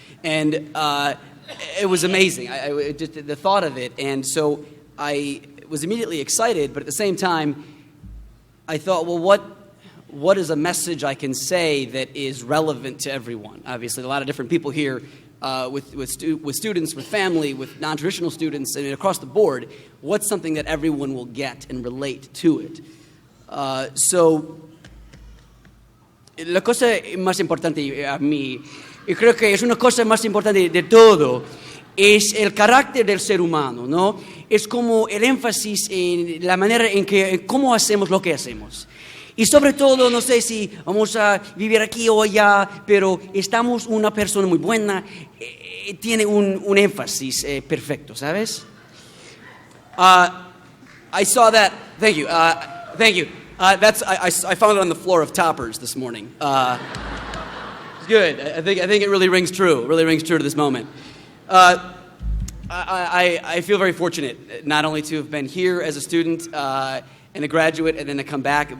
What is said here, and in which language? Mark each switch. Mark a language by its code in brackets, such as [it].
[en] And it was amazing. Just the thought of it, and so I was immediately excited, but at the same time, I thought, well, what is a message I can say that is relevant to everyone? Obviously, a lot of different people here. With students, with family, with non-traditional students, and across the board, what's something that everyone will get and relate to it? [es] So, la cosa más importante a mí, y creo que es una cosa más importante de todo, es el carácter del ser humano, ¿no? Es como el énfasis en la manera en que, cómo hacemos lo que hacemos. Y sobre todo, no sé si vamos a vivir aquí o allá, pero estamos una persona muy buena, tiene un énfasis perfecto, ¿sabes? [en] I saw that. Thank you. Thank you. I found it on the floor of Toppers this morning. It's good. I think it really rings true. It really rings true to this moment. I feel very fortunate not only to have been here as a student and a graduate, and then to come back.